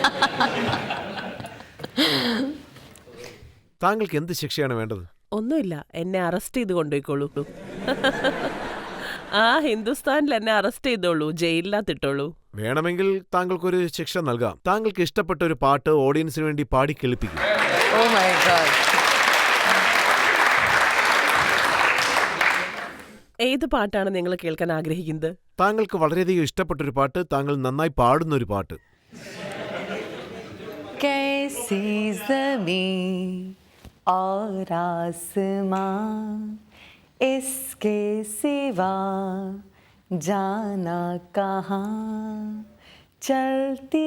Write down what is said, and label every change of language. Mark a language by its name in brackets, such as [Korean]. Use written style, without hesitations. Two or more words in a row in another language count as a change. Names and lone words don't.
[Malayalam] താങ്കൾക്ക് എന്ത് ശിക്ഷയാണ് വേണ്ടത്? ഒന്നുമില്ല, എന്നെ അറസ്റ്റ് ചെയ്ത് കൊണ്ടുപോയിക്കോളൂ. ആ ഹിന്ദുസ്ഥാനിൽ എന്നെ അറസ്റ്റ് ചെയ്തോളൂ, ജയിലിനകത്തിട്ടോളൂ. വേണമെങ്കിൽ താങ്കൾക്കൊരു ശിക്ഷ നൽകാം. താങ്കൾക്ക് ഇഷ്ടപ്പെട്ട ഒരു പാട്ട് ഓഡിയൻസിന് വേണ്ടി പാടി കേൾപ്പിക്കും. [English] Oh my God. [Malayalam] ഏത് പാട്ടാണ് നിങ്ങൾ കേൾക്കാൻ ആഗ്രഹിക്കുന്നത്? താങ്കൾക്ക് വളരെയധികം ഇഷ്ടപ്പെട്ടൊരു പാട്ട്, താങ്കൾ നന്നായി പാടുന്നൊരു പാട്ട്. [Hindi] कैसी ज़मीं और आसमां इसके सिवा जाना कहाँ, चलती